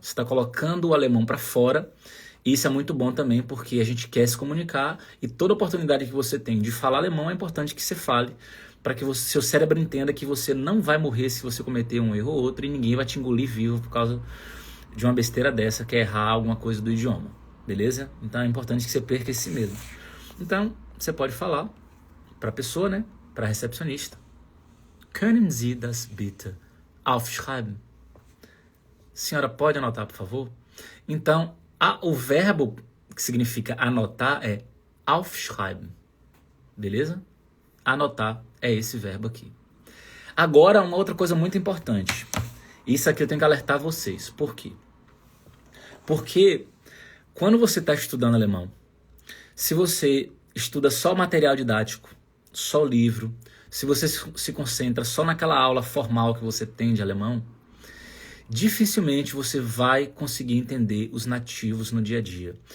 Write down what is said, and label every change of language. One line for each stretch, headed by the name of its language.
Portuguese: Você está colocando o alemão para fora. E isso é muito bom também, porque a gente quer se comunicar e toda oportunidade que você tem de falar alemão é importante que você fale, para que seu cérebro entenda que você não vai morrer se você cometer um erro ou outro e ninguém vai te engolir vivo por causa de uma besteira dessa, que é errar alguma coisa do idioma. Beleza? Então é importante que você perca esse medo. Então, você pode falar para a pessoa, né? Para a recepcionista.
German: Können Sie das bitte aufschreiben?
Portuguese: Senhora, pode anotar, por favor? Então, o verbo que significa anotar é aufschreiben. Beleza? Anotar é esse verbo aqui. Agora, uma outra coisa muito importante. Isso aqui eu tenho que alertar vocês. Por quê? Porque quando você está estudando alemão, se você estuda só material didático, só livro, se você se concentra só naquela aula formal que você tem de alemão, dificilmente você vai conseguir entender os nativos no dia a dia.